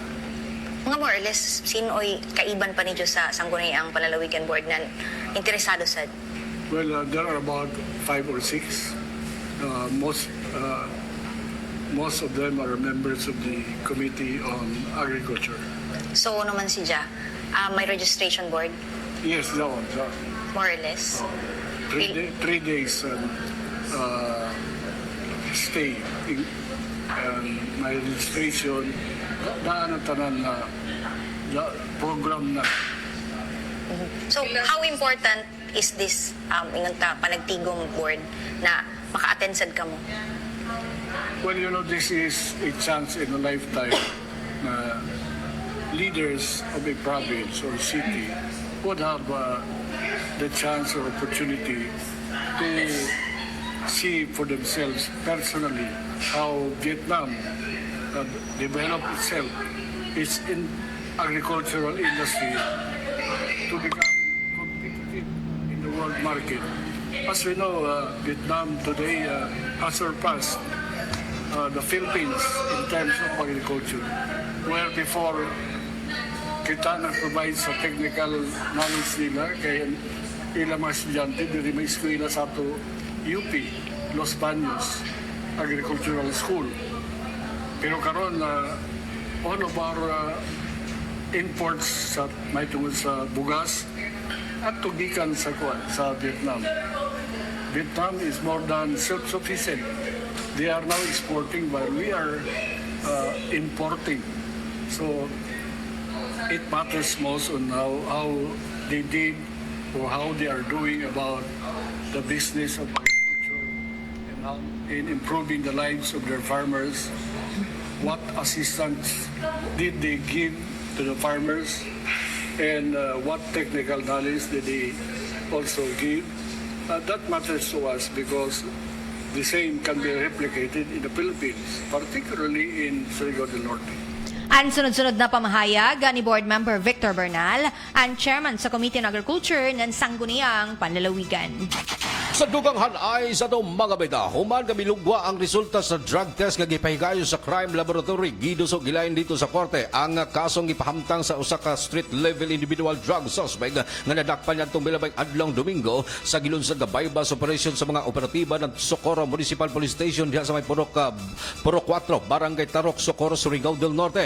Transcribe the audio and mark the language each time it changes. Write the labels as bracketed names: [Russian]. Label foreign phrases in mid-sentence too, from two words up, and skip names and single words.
[English] Mga more or less, [Cebuano] sino'y kaiban pa ninyo sa Sangguniang Panlalawigan Board na interesado sa... [English] Well, there are about 5 or 6. Most of them are members of the Committee on Agriculture. So, [Cebuano] naman si Ja, may registration board, [English] Yes, that one. more or less. 3 days stay in my registration [Cebuano] daan ang tanan na program na. So, [English] how important is this [Cebuano] panagtigong board na maka-attend sad ka mo? [English] Well, you know, this is a chance in a lifetime na leaders of a province or city would have the chance or opportunity to see for themselves personally how Vietnam developed itself, its agricultural industry to become competitive in the world market. As we know, Vietnam today has surpassed the Philippines in terms of agriculture, where before [Cebuano] kita nag-provide sa technical knowledge nila kay ilang mga estudyante diri may eskwela sa ato [English] UP, Los Baños Agricultural School. [Cebuano] Pero karon [English] all of our imports [Cebuano] sa may tungod sa bugas at tugikan sa Vietnam. [English] Vietnam is more than self-sufficient. They are now exporting while we are importing. So it matters most on how they did or how they are doing about the business of agriculture and how in improving the lives of their farmers. What assistance did they give to the farmers, and what technical knowledge did they also give? That matters to us because the same can be replicated in the Philippines, particularly in Surigao del Norte. [Cebuano] Ang sunod-sunod na pamahayag ni Board Member Victor Bernal, ang Chairman sa Committee on Agriculture ng Sangguniang Panlalawigan. Sa dugang hanay sa itong mga beta, human kami lugwa ang resulta sa drug test nga gipahigayon sa crime laboratory. Giduso gilayin dito sa korte ang kasong ipahamtang sa usa ka street level individual drug suspect nga nadakpan niya itong milabay adlong Domingo sa gilunsad nga bypass operation sa mga operatiba ng Socorro Municipal Police Station diha sa may Purok 4, Barangay Tarok, Socorro, Surigao del Norte.